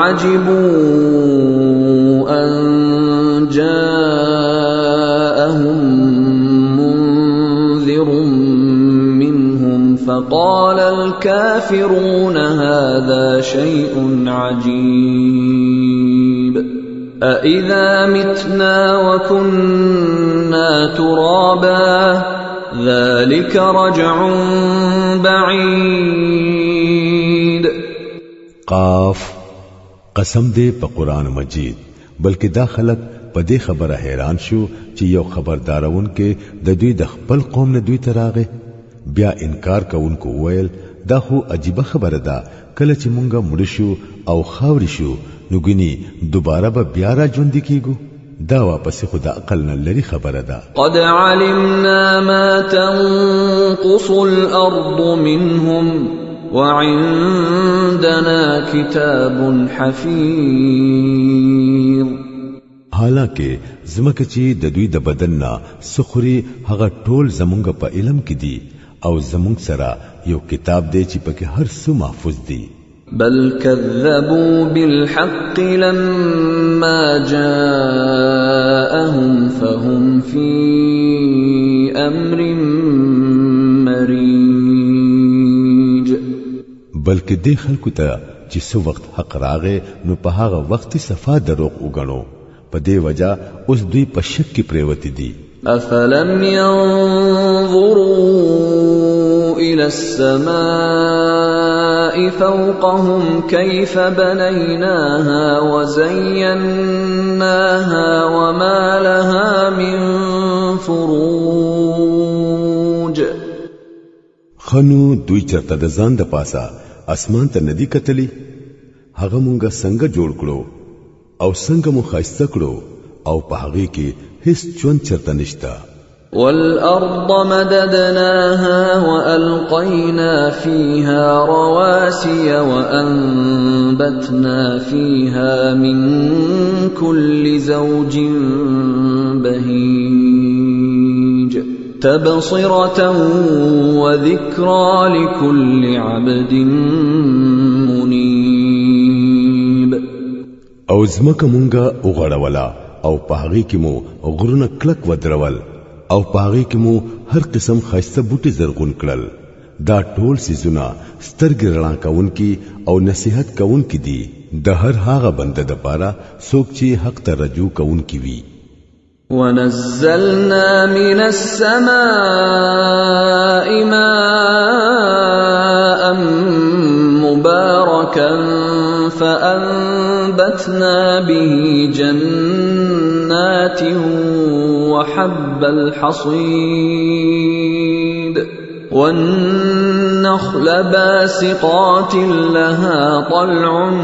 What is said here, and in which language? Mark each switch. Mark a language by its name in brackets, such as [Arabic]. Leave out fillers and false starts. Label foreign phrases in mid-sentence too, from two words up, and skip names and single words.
[Arabic] عجبوا ان جاءهم فقال الكافرون هذا شيء عجيب أإذا متنا وكنا ترابا ذلك رجع بعيد. [Pashto] قاف قسم دې په قرآن مجید بلکې دا خلک په دې خبره حیران شو چې یو خبردارون کې د دوی د خپل قوم نه دوی تراغه بیا انکار کوونکو ویل دا خو عجیبه خبره ده کله چې مونږه مړ شو او خاوري شو نو ګني دوباره به بیا را ژوند کیږو. دا واپس خدا عقل نه لري خبره ده. [Arabic] قد علمنا ما تنقص الارض منهم وعندنا كتاب حفيظ. [Pashto] حالکه زمکه چې د دوی د بدن نه سخري هغه ټول زمونږ په علم کې دي او زمونږ سره یو کتاب دی چې پکې هر څه محفوظ دي. [Arabic] بل كذبوا بالحق لما جاءهم فهم في امر مريج. [Pashto] بلکې دې خلکو ته چې څو وخت حق راغې نو په هغه وخت صفا دروغ وګڼو په دې وجہ اوس دوی په شک کې پریوتی دي. [Arabic] افلم ينظروا الى السماء فوقهم كيف بنيناها وزيناها وما لها من فروج. [Pashto] خنو دوی چرته د ځان د پاسا اسمان ته ندی کتلی هغه مونږه څنګه جوړ کړو او څنګه مو خاصه کړو او په هغه کې هیڅ چون چرته نشتا. [Arabic] والارض مددناها والقينا فيها رواسي وانبتنا فيها من كل زوج بهيج تبصرة وذكرى لكل عبد منيب. [Pashto] او زمکه مونږه وغړولا او پاغي کې مو غرونه کلک ودرول او پاغي کې مو هر قسم خاصه بوټي زرغون کړل. دا ټول سيزونه سترګې رڼا کوونکي او نصيحت کوونکي دي د هر هغه بنده د پاره څوک چې حق ته رجوع کوونکي وي. [Arabic] ونزلنا من السماء ماء مباركا فأنبتنا به جنات وحب الحصيد والنخل باسقات لها طلع